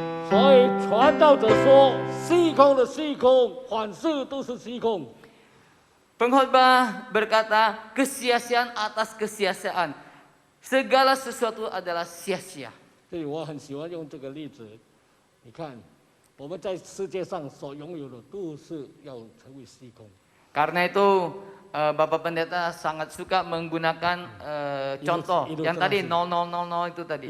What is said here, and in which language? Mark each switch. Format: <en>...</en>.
<zh>所以传道者说：“虚空的虚空，凡事都是虚空。</zh> <id>Pengkhotbah berkata kesia-siaan atas kesia-siaan. Segala sesuatu adalah sia-sia. ”</id> <zh>所以我很喜欢用这个例子。你看，我们在世界上所拥有的，都是要成为虚空。</zh> <id>Karena itu Bapak Pendeta sangat suka menggunakan contoh yang tadi 0000 itu tadi.</id>